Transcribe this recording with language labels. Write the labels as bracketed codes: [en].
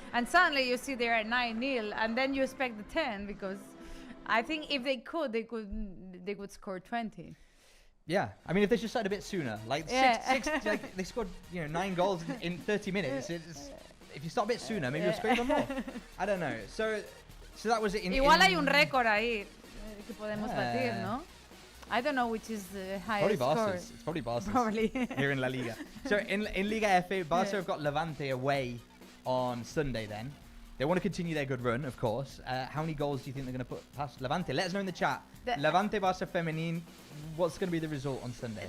[en] And suddenly you see they're at 9-0, and then you expect the 10, because I think if they could score 20. Yeah, I mean, if they just started a bit sooner, like like they scored 9 goals in 30 minutes. If you start a bit sooner, maybe you'll score even more. I don't know. So that was it. [es] Igual hay un récord ahí que podemos batir, ¿no? [en] I don't know which is the highest score. It's probably Barca's. Probably. Here in La Liga. So in Liga FA, Barca have got Levante away on Sunday then. They want to continue their good run, of course. How many goals do you think they're going to put past Levante? Let us know in the chat. Levante, Barça Femenine, what's going to be the result on Sunday?